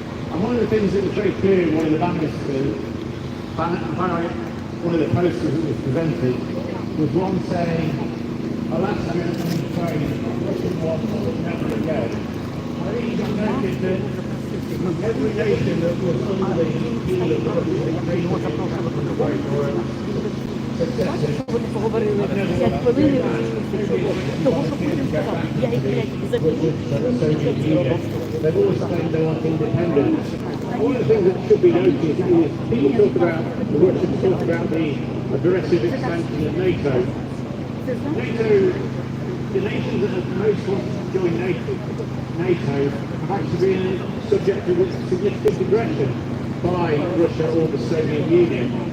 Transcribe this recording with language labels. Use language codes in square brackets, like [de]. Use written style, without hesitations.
[en] And one of the things that was very clear in one of the one of the posters that was presented was one saying, Alaska and Ukraine, Russian one will never again. I think you can notice that every nation that was under the heel of the Russian [uk] Вони поговорили 5 хвилин і розійшлися. Того, що Путін сказав, я їх, блядь, заберу, вони не хотіли. [en] They've always claimed they want independence. One of the things that should be noticed is people talk about, the Russians talk about the aggressive expansion of NATO. NATO, the nations that have most wanted to join NATO have actually been subject to significant aggression by Russia or the Soviet Union.